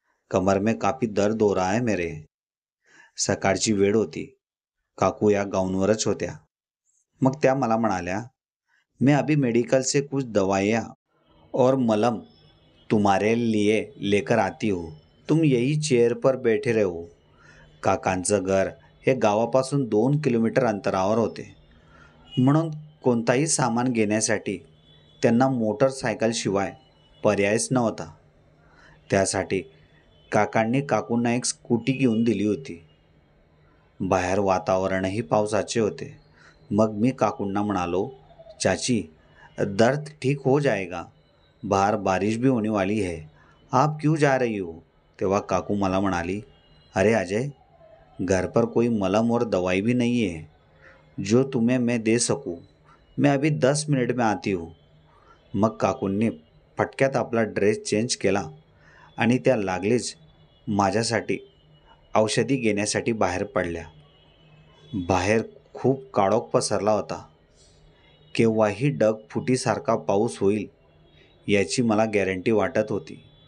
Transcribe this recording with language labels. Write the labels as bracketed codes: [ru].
[hi] कमर में काफी दर्द हो रहा है मेरे. [mr] सकाळची वेळ होती. काकू या गाऊनवरच होत्या. मग त्या मला म्हणाल्या, [hi] मैं अभी मेडिकल से कुछ दवाइयाँ और मलम तुम्हारे लिए लेकर आती हूँ, तुम यही चेअर पर बैठे रहो. [mr] काकांचं घर हे गावापासून 2 किलोमीटर अंतरावर होते, म्हणून कोणताही सामान घेण्यासाठी त्यांना मोटरसायकलशिवाय पर्यायच नव्हता. त्यासाठी काकांनी काकूंना एक स्कूटी घेऊन दिली होती. बाहेर वातावरणही पावसाचे होते. मग मी काकूंना म्हणालो, [hi] चाची, दर्द ठीक हो जाएगा, बाहर बारिश भी होने वाली है, आप क्यों जा रही हो? [mr] तेव्हा काकू मला म्हणाली, [hi] अरे अजय, घर पर कोई मलम और दवाई भी नहीं है जो तुम्हें मैं दे सकूं. मैं अभी 10 मिनिट में आती हूँ. [mr] मग काकूंनी फटक्यात आपला ड्रेस चेंज केला आणि त्या लागलीच माझ्यासाठी औषधी घेण्यासाठी बाहेर पडल्या. बाहेर खूप काळोख पसरला होता. केव्हाही ढगफुटीसारखा पाऊस होईल याची मला गॅरंटी वाटत होती.